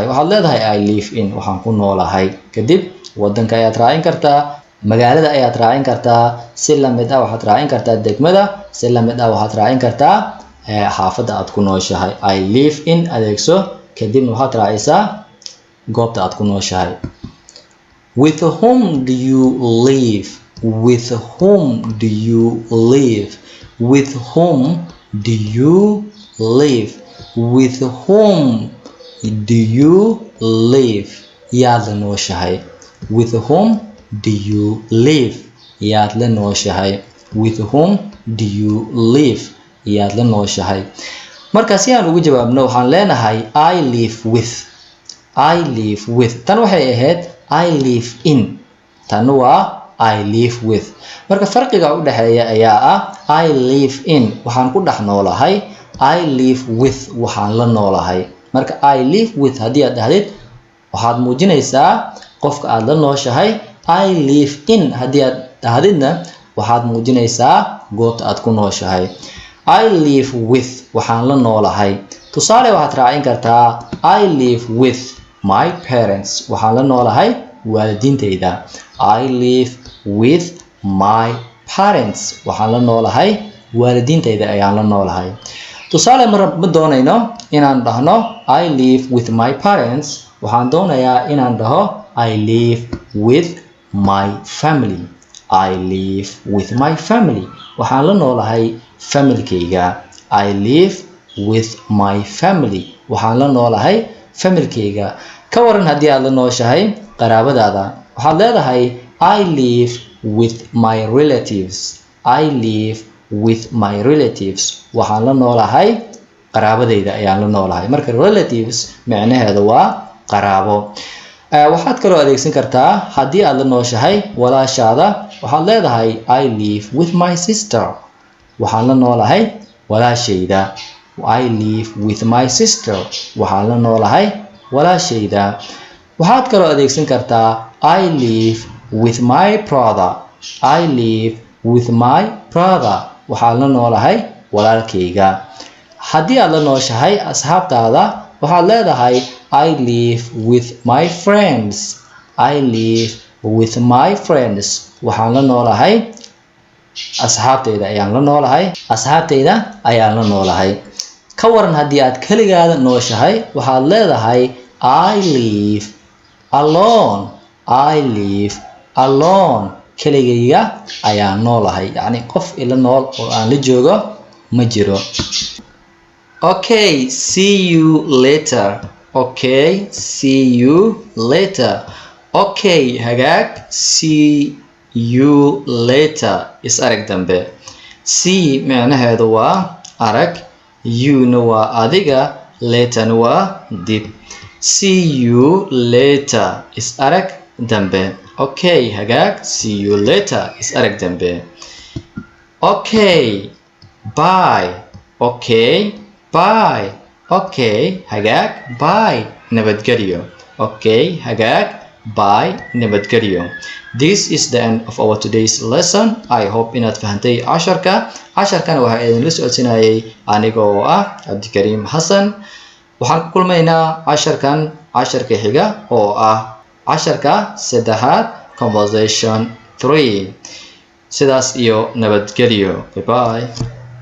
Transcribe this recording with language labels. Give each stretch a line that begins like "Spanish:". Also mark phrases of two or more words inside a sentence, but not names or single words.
Somali: waxaad leedahay
English: I live in
Somali: waxaan ku noolahay, kadib wadanka ayaad raacin kartaa, magaalada ayaad raacin kartaa, si lamid ah waxaad raacin kartaa degmada, si lamid ah waxaad raacin kartaa xaafadda aad ku nooshahay.
English: I live in
Somali: adeegso, kadibna waxaad raacisaa goobta aad ku nooshahay.
English: With whom do you live? With whom do you live? With whom do you live? With whom do you live?
Somali: yaad la nooshahay.
English: With whom do you live?
Somali: yaad la nooshahay.
English: With whom do you live?
Somali: yaad la nooshahay. marka si aan ugu jawaabno waxaan leenahay
English: I live with. I live with.
Somali: tan waxay ahayd
English: I live in.
Somali: tan waa
English: I live with.
Somali: marka farqiga u dhaxeeya ayaa ah
English: I live in
Somali: waxaan ku dhex noolahay,
English: I live with
Somali: waxaan la noolahay. marka
English: I live with
Somali: haddii aad dhahdid waxaad muujinaysaa qofka aad la nooshahay.
English: I live in
Somali: haddii aad dhahdidna waxaad muujinaysaa goobta aad ku nooshahay.
English: I live with
Somali: waxaan la noolahay. tusaale waxaad raacin kartaa
English: I live with my parents
Somali: waxaan la noolahay waalidiintayda.
English: I live with my parents
Somali: waxaan la noolahay waalidiintayda ayaan la noolahay. tusaale ma doonayno inaan dhahno
English: I live with my parents,
Somali: waxaan doonayaa inaan dhaho
English: I live with my family. I live with my family
Somali: waxaan la noolahay familkayga.
English: I live with my family
Somali: waxaan la noolahay familkayga. ka waran haddii aad la nooshahay qaraabadaada, waxaad leedahay
English: I live with my relatives. I live with my relatives
Somali: waxaan la noolahay qaraabadayda ayaan la noolahay. marka relatives macnaheedu waa qaraabo. waxaad kaloo adeegsan kartaa haddii aad la nooshahay walaashaada, waxaad leedahay
English: I live with my sister
Somali: waxaan la noolahay walaashayda.
English: I live with my sister
Somali: waxaan la noolahay walaashayda. waxaad kaloo adeegsan kartaa
English: I live with my brother. I live with my brother
Somali: waxaan la noolahay walaalkayga. haddii aad la nooshahay asxaabtaada, waxaad leedahay
English: I live with my friends. I live with my friends
Somali: waxaan la noolahay asxaabtayda ayaan la noolahay. asxaabtayda ayaan la noolahay. ka waran haddii aad keligaada nooshahay, waxaad leedahay
English: I live alone. I live alone
Somali: keligayga ayaan noolahay. yacni qof ila nool oo aan la joogo ma jiro.
English: Okay, see you later. Okay, see you later. Okay, hagaag. See you later is
Somali: arag dambe. See macnaheedu waa arag, you-na waa adiga, later-na waa dib.
English: See you later is
Somali: arag dambe. Okay, hagaag.
English: See you later is
Somali: arag dambe.
English: Okay, bye. Okay, bye.
Somali: Okay, hagaag. Bye. nabadgelyo. Okay, hagaag. Bye. nabadgelyo.
English: This is the end of our today's lesson. I hope
Somali: inaad fahantay casharka. casharkana waxaa idinla socodsinayay aniga oo ah Cabdikariim Xasan. waxaan ku kulmaynaa casharka xiga oo ah casharka saddexaad conversation 3. sidaas iyo nabadgelyo.
English: Bye bye.